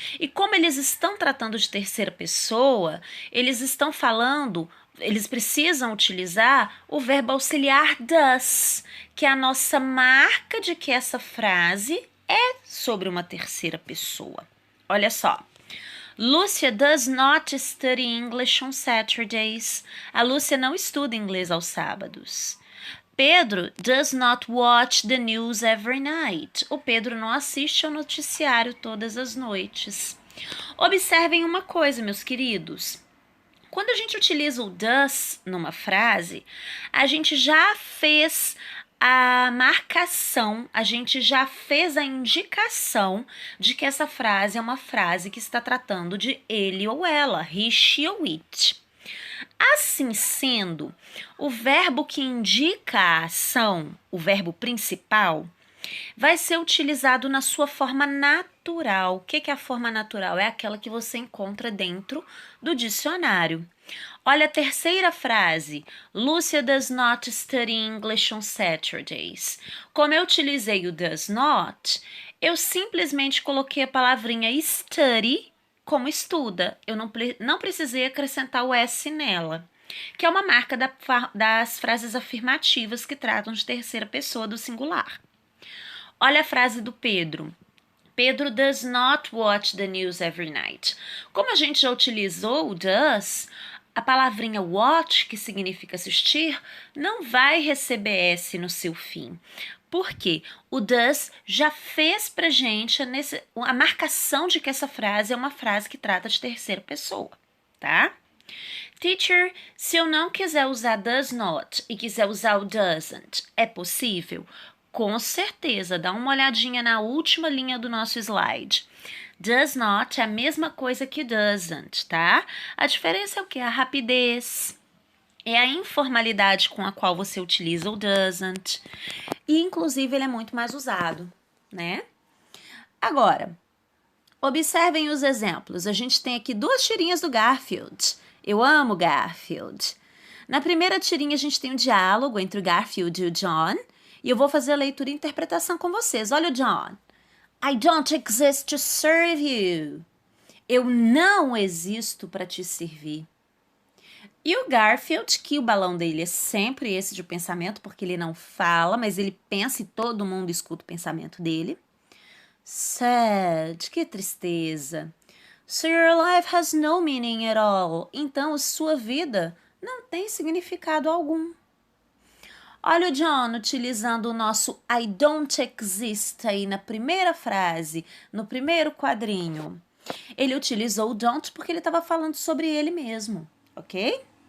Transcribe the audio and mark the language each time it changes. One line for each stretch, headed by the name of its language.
Portuguese: E como eles estão tratando de terceira pessoa, eles precisam utilizar o verbo auxiliar does, que é a nossa marca de que essa frase é sobre uma terceira pessoa. Olha só.
English: Lucia does not study English on Saturdays.
Portuguese: A Lúcia não estuda inglês aos sábados.
English: Pedro does not watch the news every night.
Portuguese: O Pedro não assiste ao noticiário todas as noites. Observem uma coisa, meus queridos. Quando a gente utiliza o does numa frase, a gente já fez a marcação, a gente já fez a indicação de que essa frase é uma frase que está tratando de ele ou ela, he, she ou it. Assim sendo, o verbo que indica a ação, o verbo principal, vai ser utilizado na sua forma natural. O que é a forma natural? É aquela que você encontra dentro do dicionário. Olha a terceira frase.
English: Lucia does not study English on Saturdays.
Portuguese: Como eu utilizei o does not, eu simplesmente coloquei a palavrinha study como estuda. Eu não precisei acrescentar o S nela, que é uma marca das frases afirmativas que tratam de terceira pessoa do singular. Olha a frase do Pedro.
English: Pedro does not watch the news every night.
Portuguese: Como a gente já utilizou o does, a palavrinha watch, que significa assistir, não vai receber S no seu fim. Por quê? O does já fez pra gente a marcação de que essa frase é uma frase que trata de terceira pessoa, tá? Teacher, se eu não quiser usar does not e quiser usar o doesn't, é possível? Com certeza, dá uma olhadinha na última linha do nosso slide. Does not é a mesma coisa que doesn't, tá? A diferença é o quê? A rapidez. É a informalidade com a qual você utiliza o doesn't. E, inclusive, ele é muito mais usado, né? Agora, observem os exemplos. A gente tem aqui duas tirinhas do Garfield. Eu amo Garfield. Na primeira tirinha, a gente tem um diálogo entre o Garfield e o John. E eu vou fazer a leitura e interpretação com vocês. Olha o John.
English: I don't exist to serve you.
Portuguese: Eu não existo para te servir. E o Garfield, que o balão dele é sempre esse de pensamento, porque ele não fala, mas ele pensa e todo mundo escuta o pensamento dele.
English: Sad,
Portuguese: que tristeza.
English: So your life has no meaning at all.
Portuguese: Então, sua vida não tem significado algum. Olha o John utilizando o nosso I don't exist aí na primeira frase, no primeiro quadrinho. Ele utilizou o don't porque ele estava falando sobre ele mesmo, ok?